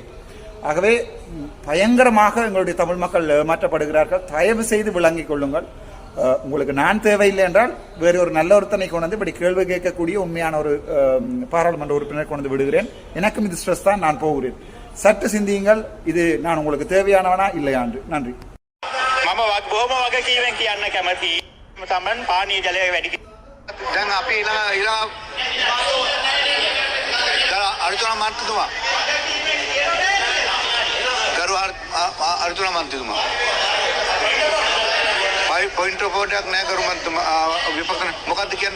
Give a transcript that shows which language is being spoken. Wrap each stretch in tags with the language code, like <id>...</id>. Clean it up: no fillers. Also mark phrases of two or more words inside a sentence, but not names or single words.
<ta>ஆகவே பயங்கரமாக எங்களுடைய தமிழ் மக்கள் ஏமாற்றப்படுகிறார்கள். தயவு செய்து விளங்கிக் கொள்ளுங்கள். உங்களுக்கு நான் தேவையில்லை என்றால் வேறு ஒரு நல்ல ஒருத்தனை கொண்டு வந்து இப்படி கேள்வி கேட்கக்கூடிய உண்மையான ஒரு பாராளுமன்ற உறுப்பினர் கொண்டு வந்து விடுகிறேன். எனக்கும் இது ஸ்ட்ரெஸ் தான். நான் போகிறேன். சற்று சிந்தியுங்கள். இது நான் உங்களுக்கு தேவையானவனா இல்லையா என்று. நன்றி.</ta> <si>දැන් අපි ඉලා අර්ජුන මන්ත්‍රීතුමා ගරු අර්ජුන මන්ත්‍රීතුමා</si> <en>point report</en> <si>එකක් නෑ ගරු මන්ත්‍රීතුමා විපක්ෂ මොකද්ද කියන්නේ</si>